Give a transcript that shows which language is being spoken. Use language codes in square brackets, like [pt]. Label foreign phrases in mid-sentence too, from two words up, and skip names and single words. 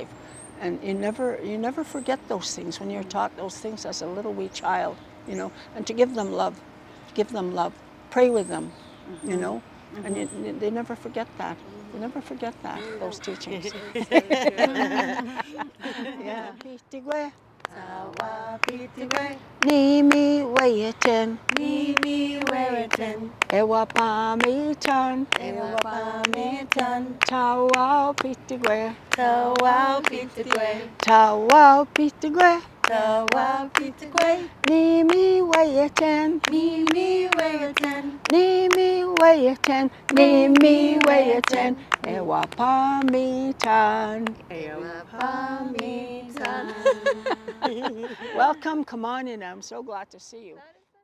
[en] And you never forget those things when you're taught those things as a little wee child, you know, and to give them love, pray with them, you know, and they never forget that. They never forget that, those teachings. Yeah. [oj] Ni mi wei ten, ewa pa mi tan, tawao pitigwe, tawao pitigwe, ni mi wei ten, ni mi wei ten, ewa pa mi tan. [en] Welcome, come on in. I'm so glad to see you.